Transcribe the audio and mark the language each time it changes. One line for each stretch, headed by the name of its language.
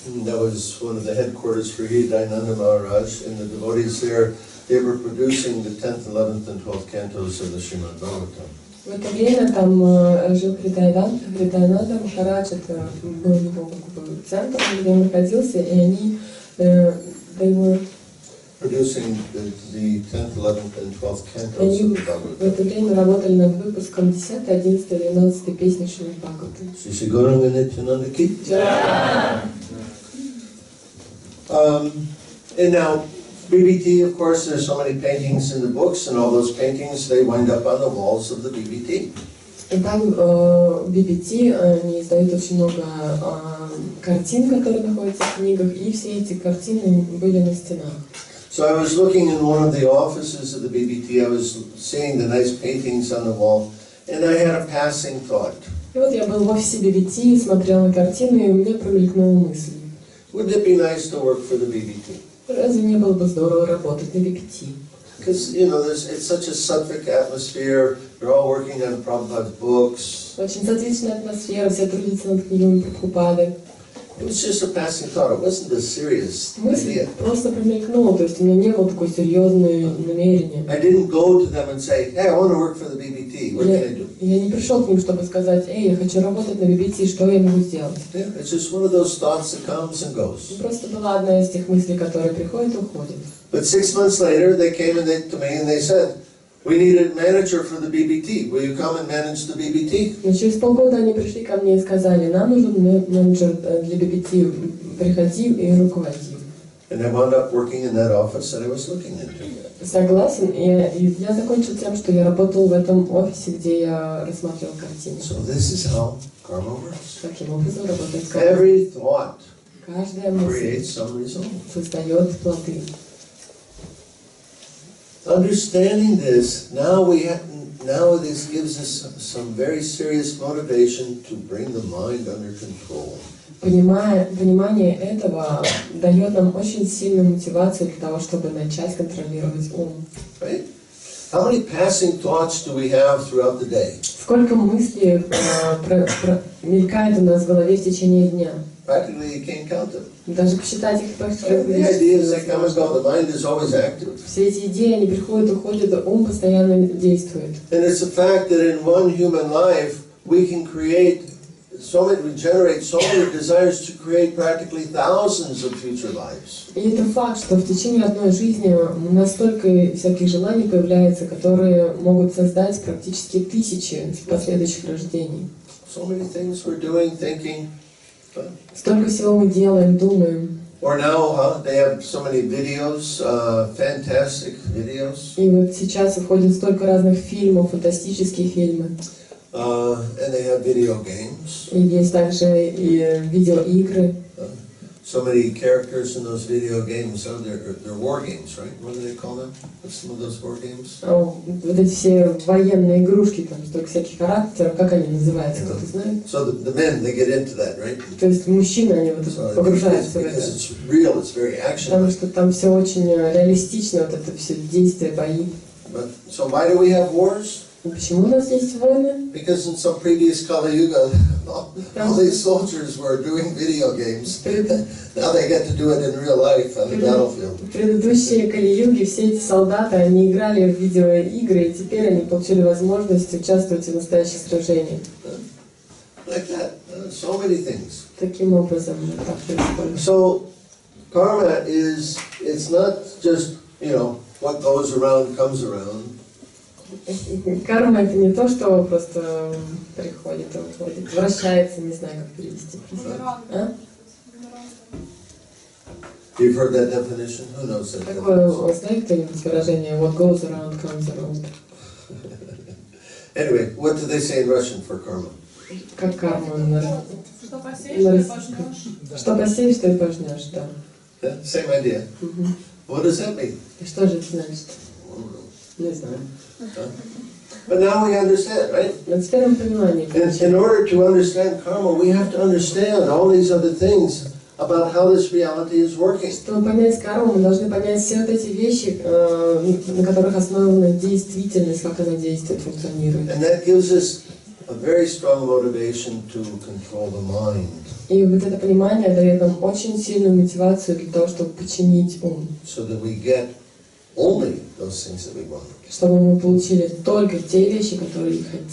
English: That was one of the headquarters for Hridayananda Maharaj, and the devotees there, they were producing the 10th, 11th, and 12th cantos of the Srimad Bhagavatam.
Russian: В это время там жил Хридаянанда Махарадж, это был его центр, где он находился, и они
English: they were producing the 10th, 11th, and 12th cantos
Russian: они
English: of the
Russian: в
English: Bhagavatam.
Russian: это время работали над выпуском 10, 11, 12 песни Шримад Бхагаватам.
English: Shri Gauranga Nityananda Ki. And now, BBT, of course, there's so many paintings in the books, and all those paintings, they wind up on the walls of the BBT.
Russian: И там BBT, они издают очень много картин, которые находятся в книгах, и все эти картины были на стенах.
English: So I was looking in one of the offices of the BBT, I was seeing the nice paintings on the wall, and I had a passing thought.
Russian: И вот я был в офисе BBT, смотрел на картины, и у меня промелькнула мысль.
English: Wouldn't it be nice to work for the BBT?
Russian: Разве не было бы здорово работать на BBT?
English: Because, you know, it's such a sattvic atmosphere. They're all working on Prabhupada's books.
Russian: Очень сатвичная атмосфера, все трудятся над книгами Прабхупады.
English: It was just a passing thought. It wasn't a serious
Russian: Мысль
English: idea.
Russian: просто промелькнула, то есть у меня не было такой серьезной намерения.
English: I didn't go to them and say, hey, I want to work for the BBT. What can I do?
Russian: Я не пришел к ним, чтобы сказать, эй, я хочу работать на BBT, что я могу сделать?
English: Yeah, it's just one of those thoughts that comes and goes.
Russian: Просто была одна из тех мыслей, которые приходят и уходят.
English: But 6 months later, they came to me and they said, we need a manager for the BBT. Will you come and manage the BBT?
Russian: Но через полгода они пришли ко мне и сказали, нам нужен менеджер для BBT, приходи и руководи.
English: And I wound up working in that office that I was looking into.
Russian: Согласен, и я закончил тем, что я работал в этом офисе, где я рассматривал картины.
English: So this is how karma works.
Russian: Таким образом работает карма.
English: Every thought
Russian: Каждая мысль
English: creates some result.
Russian: создает плоды.
English: Understanding this, now this gives us some very serious motivation to bring the mind under control.
Russian: Понимание этого дает нам очень сильную мотивацию для того, чтобы начать контролировать ум.
English: Right? How many passing thoughts do we have throughout the day?
Russian: Сколько мыслей мелькает у нас в голове в течение дня?
English: Practically you can't count them.
Russian: Даже посчитать их
English: The ideas that come and go, the mind is always active.
Russian: Все эти идеи, они приходят и уходят, ум постоянно действует.
English: And it's a fact that in one human life we can create we generate so many desires to create practically thousands of future lives.
Russian: И это факт, что в течение одной жизни у нас столько всяких желаний появляется, которые могут создать практически тысячи последующих рождений.
English: So many things we're doing, thinking.
Russian: Столько всего мы делаем, думаем.
English: Or now, they have so many videos, fantastic videos.
Russian: И вот сейчас выходит столько разных фильмов, фантастические фильмы.
English: And they have video games.
Russian: И есть также и видеоигры.
English: So many characters in those video games. They're war games, right? What do they call them? What's some of those war games?
Russian: Вот эти все военные игрушки, там столько всяких характеров, как они называются, кто-то знает?
English: So the men, they get into that, right?
Russian: То есть мужчины, они вот погружаются в это.
English: Because it's real, it's very action.
Russian: Потому что там все очень реалистично, вот это все действия, бои.
English: So why do we have wars?
Russian: Почему у нас есть войны?
English: Because in some previous Kali Yuga, all these soldiers were doing video games. Now they get to do it in real life on the battlefield.
Russian: В предыдущие Кали-юги все эти солдаты, они играли в видеоигры, и теперь они получили возможность участвовать в настоящих сражениях.
English: Like that, so many things.
Russian: Таким образом так происходит.
English: So karma it's not just, what goes around comes around.
Russian: Карма — это не то, что просто приходит и уходит, вращается, не знаю, как перевести. А?
English: You've heard that definition? Who knows that
Russian: Такое,
English: definition?
Russian: знаете кто-нибудь выражение
English: «what goes around comes around»? Anyway, what do they say in Russian for karma?
Russian: Как карма Что посеешь, то и пожнешь. Что посеешь, то и пожнешь, да.
English: Yeah, same idea. What does that mean?
Russian: И что же это значит? Не знаю.
English: But now we understand, right?
Russian: Но теперь мы понимаем.
English: In order to understand karma, we have to understand all these other things about how this reality is working.
Russian: Чтобы понять карму, мы должны понять все вот эти вещи, на которых основана действительность, как она действует, функционирует.
English: And that gives us a very strong motivation to control the mind.
Russian: И вот это понимание дает нам очень сильную мотивацию для того, чтобы подчинить ум.
English: So that we get only those things that we want.
Russian: Чтобы мы получили только те вещи, которые хотим.